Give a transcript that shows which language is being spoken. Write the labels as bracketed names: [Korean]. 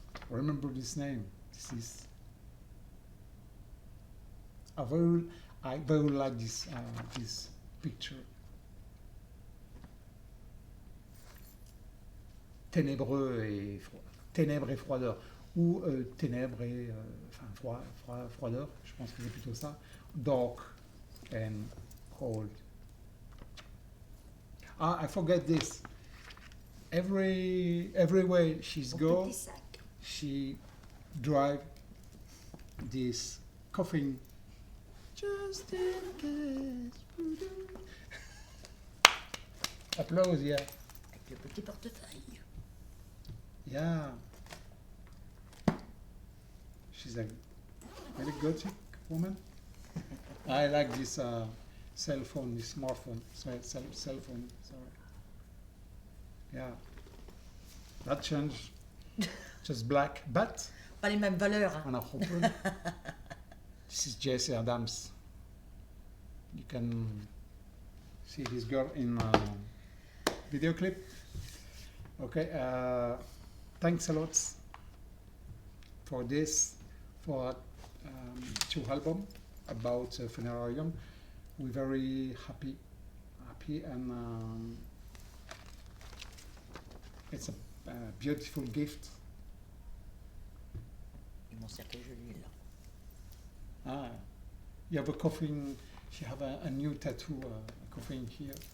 [English] Remember this name. This is. I very like this picture. [French] Ténébreux et ténèbres et froideur, ou ténèbres et froideur, je pense que c'est plutôt ça. [English] Dark and cold. I forget this. Everywhere she's [French] Au [English] go, [French] petit sac. [English] she drive this coffin. Just in case. Applause, yeah. [French] Avec le petit portefeuille. [English] Yeah. She's a very gothic woman. I like this cell phone, this smartphone, cell phone, sorry. Yeah. That changed. Just black, but [French] Pas les mêmes valeurs. Hein. [English] on a open. This is Jesse Adams. You can see this girl in video clip. Okay, thanks a lot for this, for 2 albums about Funerarium. We're very happy, and it's a beautiful gift. [French] Et mon cercueil, je l'ai là. [English] You have a coffin. She have a new tattoo, a coffin here.